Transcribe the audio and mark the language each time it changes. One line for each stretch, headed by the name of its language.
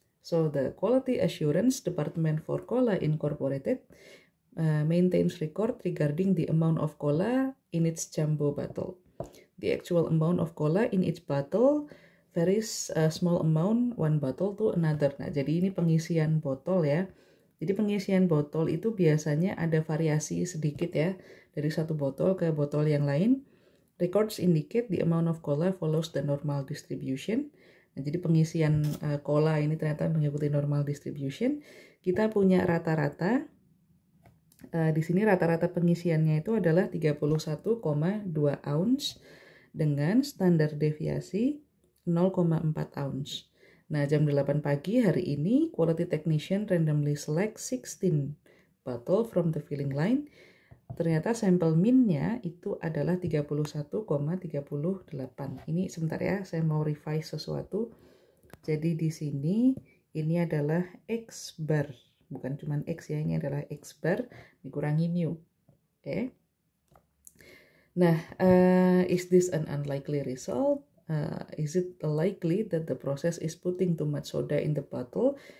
English: So the Quality Assurance Department for Cola Incorporated maintains record regarding the amount of cola in its jumbo bottle. The actual amount of cola in each bottle varies a small amount one bottle to another.
Indonesian: Nah, jadi ini pengisian botol ya. Jadi pengisian botol itu biasanya ada variasi sedikit ya, dari satu botol ke botol yang lain.
English: Records indicate the amount of cola follows the normal distribution.
Indonesian: Nah, jadi pengisian cola ini ternyata mengikuti normal distribution. Kita punya rata-rata. Di sini rata-rata pengisiannya itu adalah 31,2 ounce dengan standar deviasi 0,4 ounce. Nah, jam 8 pagi hari ini,
English: quality technician randomly select 16 bottle from the filling line.
Indonesian: Ternyata sampel min-nya itu adalah 31,38. Ini sebentar ya, saya mau revise sesuatu. Jadi di sini ini adalah X bar. Bukan cuma X ya, ini adalah X bar dikurangi mu. Oke.
English: Nah, is this an unlikely result? Is it likely that the process is putting too much soda in the bottle?